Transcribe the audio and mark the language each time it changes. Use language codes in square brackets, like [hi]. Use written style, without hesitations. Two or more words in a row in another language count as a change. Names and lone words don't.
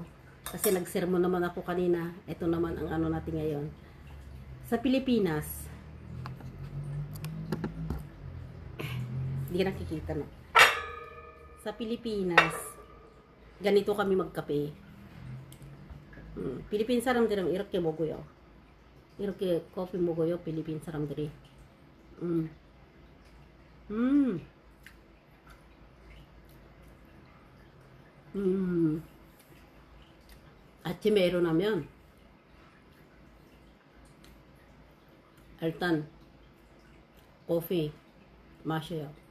[tl] Kasi nagsermon naman ako kanina. Ito naman ang ano natin ngayon. Sa Pilipinas, hindi ka nakikita no. Sa Pilipinas, ganito kami magkape. [ko] Philippine 사람들은 이렇게 먹어요. 이렇게 커피 먹어요. 필리핀 사람들이. 음. 음. 음. 아침에 일어나면 일단 커피 마셔요.